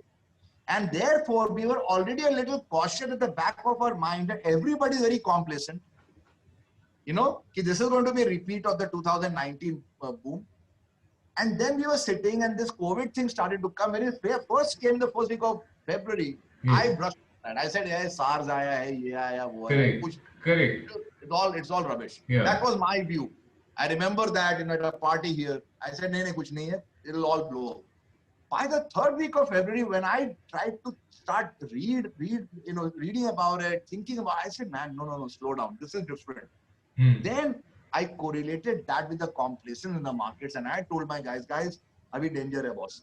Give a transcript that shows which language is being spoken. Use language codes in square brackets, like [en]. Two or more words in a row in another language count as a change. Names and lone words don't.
[en] And therefore, we were already a little cautious at the back of our mind that everybody is very complacent. This is going to be a repeat of the 2019 boom. And then we were sitting and this COVID thing started to come. When it first came the first week of February, I brushed that. I said, yeah, SARS [hi] आया है, ये आया, वो आया. [en] Correct. It's all rubbish. That was my view. I remember that at a party here, I said, [hi] नहीं, कुछ नहीं है. [en] It'll all blow up. By the third week of February, when I tried to start reading about it, thinking about it, I said, man, no, slow down. This is different. Then I correlated that with the complacence in the markets, and I told my guys, [hi] abhi danger hai boss.